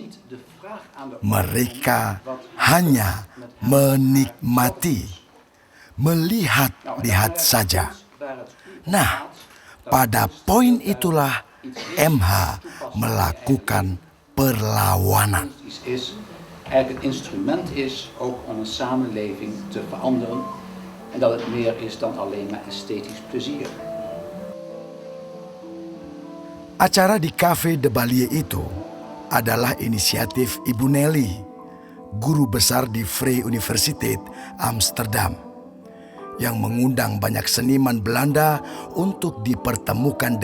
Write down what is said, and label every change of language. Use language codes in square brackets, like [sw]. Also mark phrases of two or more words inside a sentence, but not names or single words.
[id] Mereka hanya menikmati, melihat-lihat saja. Nah, pada poin itulah MH melakukan perlawanan. [nl] Eigenlijk een instrument is ook om een samenleving te veranderen en dat het meer is dan alleen maar esthetisch plezier. [id] Acara di Café de Balier itu adalah inisiatif Ibu Nelly, guru besar di Vrije Universiteit Amsterdam, yang mengundang banyak seniman Belanda untuk dipertemukan